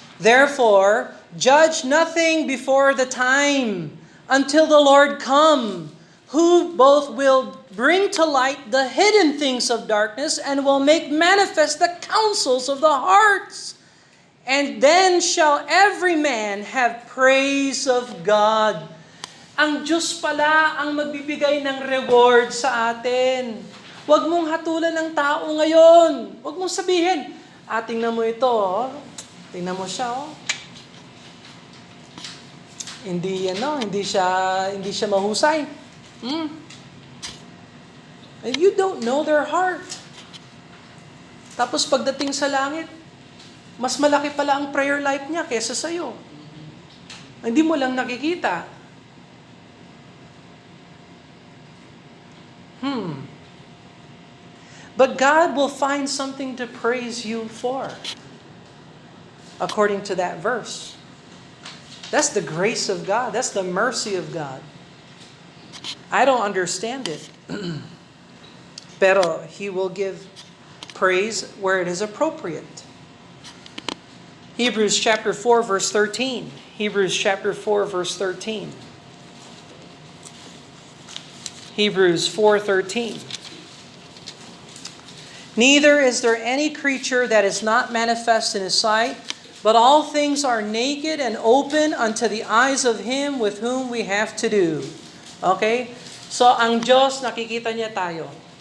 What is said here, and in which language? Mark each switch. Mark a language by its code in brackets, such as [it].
[en] Therefore, judge nothing before the time until the Lord come, who both will bring to light the hidden things of darkness and will make manifest the counsels of the hearts. And then shall every man have praise of God. [tl] Ang Diyos pala ang magbibigay ng reward sa atin. Huwag mong hatulan ng tao ngayon. Huwag mong sabihin, tingnan mo ito, oh. Tingnan mo siya, oh. Hindi siya mahusay. [en] You don't know their heart. [tl] Tapos pagdating sa langit, mas malaki pala ang prayer life niya kaysa sa'yo. Hindi mo lang nakikita. [en] But God will find something to praise you for, according to that verse. That's the grace of God. That's the mercy of God. I don't understand it. Pero He will give praise where it is appropriate. Hebrews chapter 4 verse 13. Hebrews chapter 4 verse 13. Hebrews 4:13. Neither is there any creature that is not manifest in His sight, but all things are naked and open unto the eyes of Him with whom we have to do. Okay? [tl] So, ang Diyos, nakikita niya tayo.